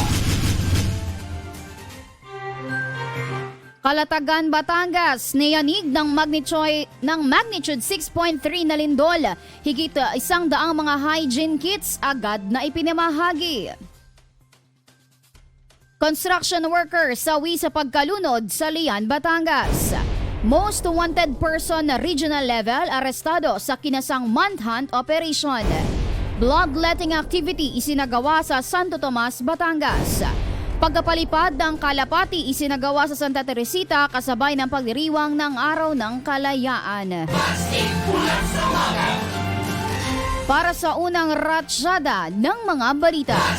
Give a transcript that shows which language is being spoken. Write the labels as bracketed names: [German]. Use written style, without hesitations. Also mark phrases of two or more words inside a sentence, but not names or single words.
[Filipino] Kalatagan, Batangas, niyanig ng magnitude 6.3 na lindol. Higit 100 mga hygiene kits agad na ipinamahagi. [English] Construction worker [Filipino] sawi sa pagkalunod sa Lian, Batangas. [English] Most wanted person [Filipino] na [English] regional level [Filipino] arestado sa kinasang [English] manhunt operation. Bloodletting activity [Filipino] isinagawa sa Santo Tomas, Batangas. Pagkapalipad ng kalapati isinagawa sa Santa Teresita kasabay ng pagdiriwang ng Araw ng Kalayaan. Para sa unang ratsyada ng mga balita.